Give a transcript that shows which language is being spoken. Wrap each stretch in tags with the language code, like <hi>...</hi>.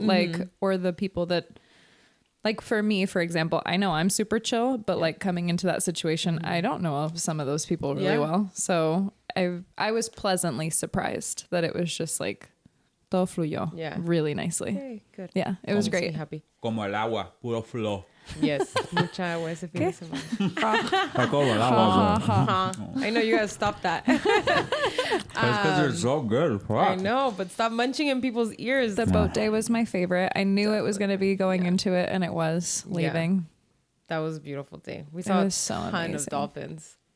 <en>Like, or the people that, like for me, for example, I know I'm super chill, but like coming into that situation, I don't know some of those people really Yeah. well. So I was pleasantly surprised that it was just like</en> <es>todo fluyó</es> <en>really nicely. Hey, good. Yeah, it was Makes me great. happy.</en> <es>Como el agua, puro flow. Yes, mucha agua ese fin de semana. Como el agua, bro.</es> <en>I know you gotta stop that. That's because they're so good. I know, but stop munching in people's ears. The boat day was my favorite. I knew it was going to be going into it, and it was leaving. That was a beautiful day. We saw a was so ton of amazing. dolphins.</en>